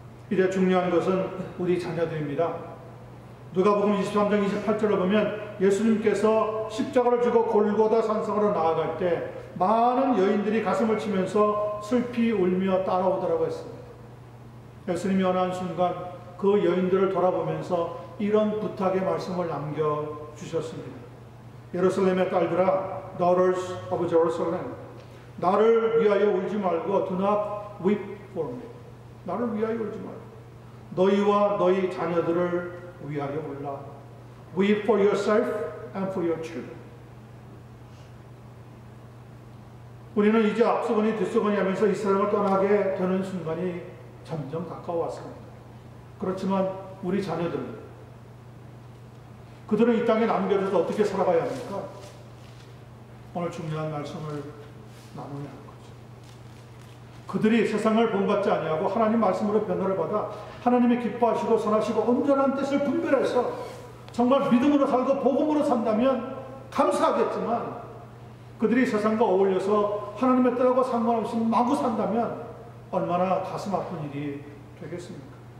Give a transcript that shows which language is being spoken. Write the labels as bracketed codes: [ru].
[ko] 이제 중요한 것은 우리 자녀들입니다. 누가복음 23장 28절을 보면 예수님께서 십자가를 지고 골고다 산성으로 나아갈 때 많은 여인들이 가슴을 치면서 슬피 울며 따라오더라고 했습니다. 예수님이 어느 한순간 그 여인들을 돌아보면서 이런 부탁의 말씀을 남겨주셨습니다. 예루살렘의 딸들아, [en] daughters of Jerusalem, [ko] 나를 위하여 울지 말고 [en] do not weep for me. [ko] 나를 위하여 울지 말고 너희와 너희 자녀들을 위하여 울라. [en] Weep for yourself and for your children. [ko] 우리는 이제 앞서거니 뒤서거니 하면서 이 세상을 떠나게 되는 순간이 점점 가까워왔습니다. 그렇지만 우리 자녀들은 그들은 이 땅에 남겨져서 어떻게 살아가야 합니까? 오늘 중요한 말씀을 나누는 거죠. 그들이 세상을 본받지 아니하고 하나님 말씀으로 변화를 받아 하나님이 기뻐하시고 선하시고 온전한 뜻을 분별해서 정말 믿음으로 살고 복음으로 산다면 감사하겠지만 그들이 세상과 어울려서 하나님의 뜻하고 상관없이 마구 산다면 얼마나 가슴 아픈 일이 되겠습니까?